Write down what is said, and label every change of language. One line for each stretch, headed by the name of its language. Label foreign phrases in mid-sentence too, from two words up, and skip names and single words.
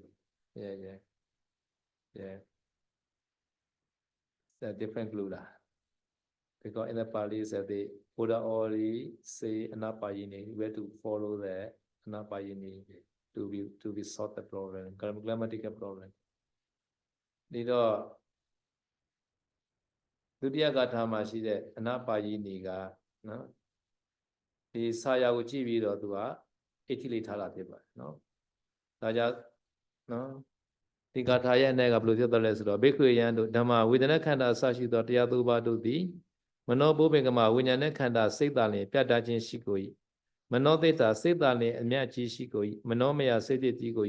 English: Yeah. It's a different clue lah. Because in the Pali said the Buddha already say anapayini, we have to follow the anapayini to be solve the problem, grammatical problem.
Burmese: ဒီတော့ဒုတိယဂါထာမှာရှိတဲ့အနာပါယီနေကနော်ဒီစာရာကိုကြည့်ပြီးတော့သူကအဋ္ဌိလိထားတာဖြစ်ပါတယ်နော်ဒါကြောင့်နော်ဒီဂါထာရဲ့အနေကဘယ်လိုဖြစ်သွားလဲဆိုတော့ဘိက္ခွေယံတို့ဓမ္မဝေဒနာခန္ဓာအစရှိသောတရားသုံးပါးတို့သည်မနောဘုပင်ကမဝိညာဉ်နဲ့ခန္ဓာစိတ်သာလျင်ပြတ်သားခြင်းရှိကို၏မနောသိတာစိတ်သာလျင်အမြတ်ကြီးရှိကို၏မနောမယစိတ်ကြီးကို၏